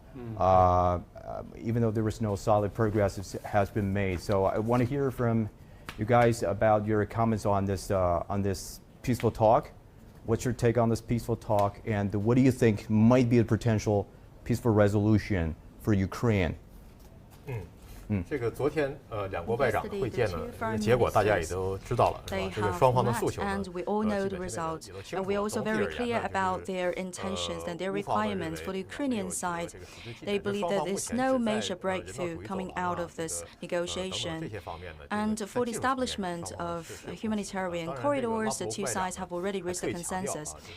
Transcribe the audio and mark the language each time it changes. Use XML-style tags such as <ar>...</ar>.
<en>Even though there was no solid progress, it has been made. So I want to hear from you guys about your comments on this peaceful talk. What's your take on this peaceful talk, and what do you think might be a potential peaceful resolution for Ukraine?</en> <zh>这个昨天两国外长会见呢，结果大家也都知道了，是吧？这个双方的诉求呢，</zh> <en>and we all know the result. And we're also very clear about their intentions and their requirements. For the Ukrainian side, they believe that there's no major breakthrough coming out of this negotiation. And for the establishment of humanitarian corridors, the two sides have already reached a consensus.</en>